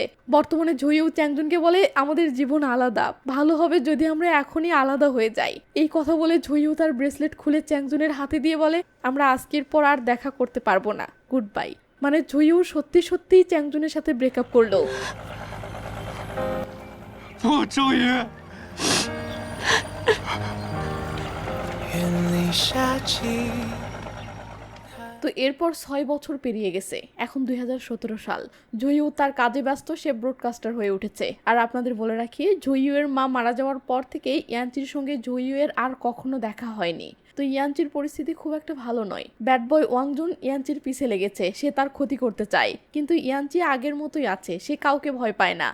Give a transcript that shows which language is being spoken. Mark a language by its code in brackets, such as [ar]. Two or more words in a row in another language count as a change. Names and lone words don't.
[bn] বর্তমানে জয়ু চ্যাংজুনকে বলে, আমাদের জীবন আলাদা, ভালো হবে যদি আমরা এখনই আলাদা হয়ে যাই। এই কথা বলে জয়ু তার ব্রেসলেট খুলে চ্যাংজুনের হাতে দিয়ে বলে, আমরা আজকের পর আর দেখা করতে পারবো না, [en] good bye. [bn] মানে জুইউ সত্যি সত্যিই চ্যাংজুনের সাথে ব্রেকআপ করলো। [zh] 不，周瑜。愿你下起。 [bn] তো এরপর 6 বছর পেরিয়ে গেছে, এখন 2017 সাল। জুইউ তার কাজে ব্যস্ত, সে ব্রডকাস্টার হয়ে উঠেছে। আর আপনাদের বলে রাখি, জুইউ এর মা মারা যাওয়ার পর থেকেই ইয়ানচির সঙ্গে জুইউ এর আর কখনো দেখা হয়নি। তো ইয়ানচির পরিস্থিতি খুব একটা ভালো নয়। [en] bad boy [bn] ওয়াংজুন ইয়ানচির পিছে লেগেছে, সে তার ক্ষতি করতে চায়, কিন্তু ইয়ানচি আগের মতোই আছে, সে কাউকে ভয় পায় না।